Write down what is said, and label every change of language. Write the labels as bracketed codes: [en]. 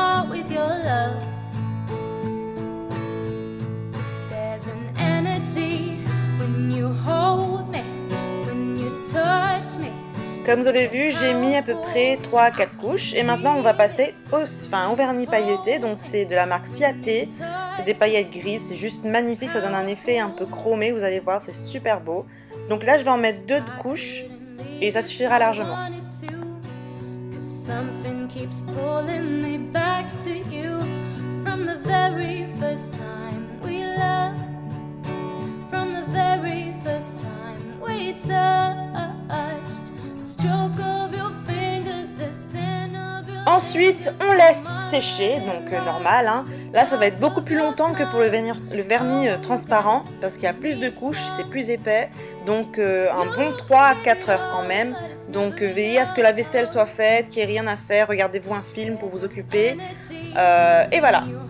[en] With your love, there's an energy when you hold me, when you touch me. [fr] Comme vous avez vu, j'ai mis à peu près 3 à 4 couches et maintenant on va passer au vernis pailleté. Donc c'est de la marque Ciaté, c'est des paillettes grises, c'est juste magnifique, ça donne un effet un peu chromé, vous allez voir, c'est super beau. Donc là je vais en mettre 2 couches et ça suffira largement. [en] Something keeps pulling me back to you from the very first time we loved, from the very first time we touched, the stroke of your fingers, the scent of your... [fr] Ensuite, on laisse sécher, donc normal, hein. Là ça va être beaucoup plus longtemps que pour le vernis transparent parce qu'il y a plus de couches, c'est plus épais, donc un bon 3 à 4 heures quand même. Donc veillez à ce que la vaisselle soit faite, qu'il n'y ait rien à faire, regardez-vous un film pour vous occuper, et voilà.